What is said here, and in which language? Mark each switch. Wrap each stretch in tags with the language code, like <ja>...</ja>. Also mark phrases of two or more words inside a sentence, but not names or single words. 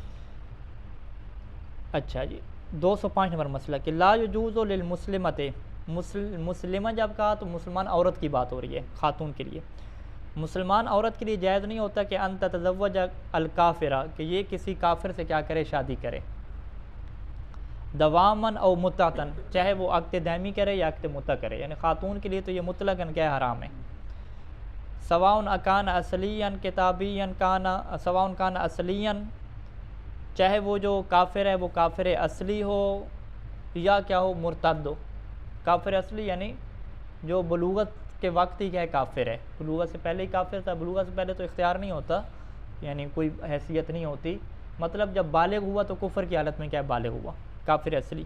<ur>اچھا جی, 205 نمبر مسئلہ کہ</ur> <ar>لا یجوز للمسلمۃ,</ar> <ur>مسلمہ جب کہا تو مسلمان عورت کی بات ہو رہی ہے, خاتون کے لیے. مسلمان عورت کے لیے جائز نہیں ہوتا کہ</ur> <ar>ان تتزوج الکافرہ,</ar> <ur>کہ یہ کسی کافر سے کیا کرے شادی کرے,</ur> <ar>دوامن او متعتن,</ar> <ur>چاہے وہ عقد دائمی کرے یا عقد متع کرے, یعنی خاتون کے لیے تو یہ مطلقاً کیا حرام ہے.</ur> <ar>سواء کان اصلیاً کتابیاً کان سواء کان اصلیاً,</ar> <ur>چاہے وہ جو کافر ہے وہ کافر اصلی ہو یا کیا ہو مرتد ہو. کافر اصلی یعنی جو بلوغت کے وقت ہی کیا ہے کافر ہے, بلوغت سے پہلے ہی کافر تھا, بلوغت سے پہلے تو اختیار نہیں ہوتا, یعنی کوئی حیثیت نہیں ہوتی, مطلب جب بالغ ہوا تو کفر کی حالت میں کیا بالغ ہوا, کافر اصلی.</ur>